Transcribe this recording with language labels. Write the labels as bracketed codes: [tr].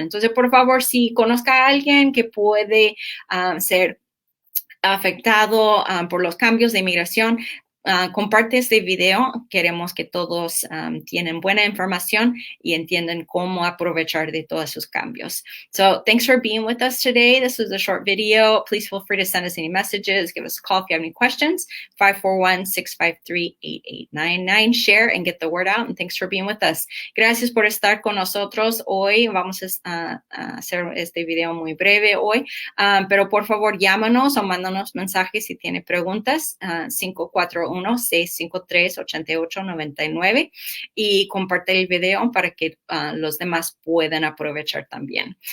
[es] Entonces, por favor, si conozca a alguien que puede ser afectado por los cambios de inmigración, comparte este video. Queremos que todos tienen buena información y entiendan cómo aprovechar de todos esos cambios. [en] So thanks for being with us today. This was a short video. Please feel free to send us any messages. Give us a call if you have any questions. 541-653-8899. Share and get the word out. And thanks for being with us. [es] Gracias por estar con nosotros hoy. Vamos a hacer este video muy breve hoy. Pero por favor, llámanos o mándanos mensajes si tiene preguntas. 541-653-8899 y comparte el video para que los demás puedan aprovechar también.